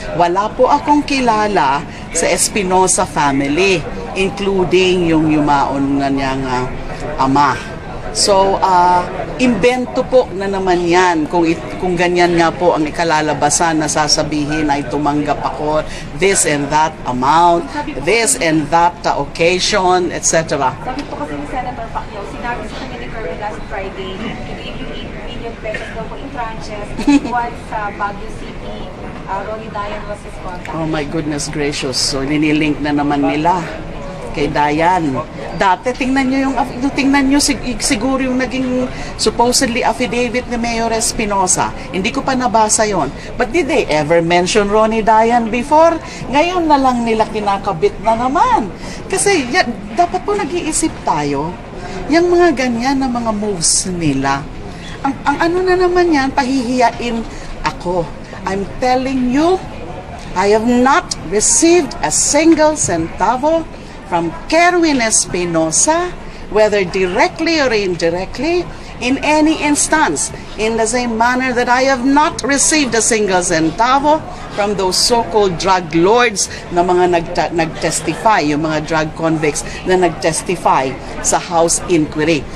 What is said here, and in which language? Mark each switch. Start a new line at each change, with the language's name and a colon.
Filipino: Wala po akong kilala sa Espinosa family, including yung yumaon na niyang ama. So, imbento po na naman yan kung ganyan nga po ang ikalalabasan na sasabihin ay tumanggap ako
English: this and that amount, this and that occasion,
Filipino: etc. Sabi po kasi ni Senator Pacquiao, sinabi sa kanya ni Kerwin last Friday, i-give yung 8 million pesos daw po in tranches once Baguio City, Ronnie Dayan was his contact.
English: Oh my goodness gracious.
Filipino: So, ninilink na naman nila kay Dayan. Dati, tingnan nyo siguro yung naging supposedly affidavit ni Mayor Espinosa. Hindi ko pa nabasa yon.
English: But did they ever mention Ronnie Dayan before?
Filipino: Ngayon na lang nila kinakabit na naman. Kasi dapat po nag-iisip tayo. Yung mga ganyan na mga moves nila. Ang ano na naman yan, pahihiyain ako.
English: I'm telling you, I have not received a single centavo from Kerwin Espinosa, whether directly or indirectly, in any instance, in the same manner that I have not received a single centavo from those so-called drug lords
Filipino: na mga nag-testify, yung mga drug convicts na nag-testify sa House inquiry.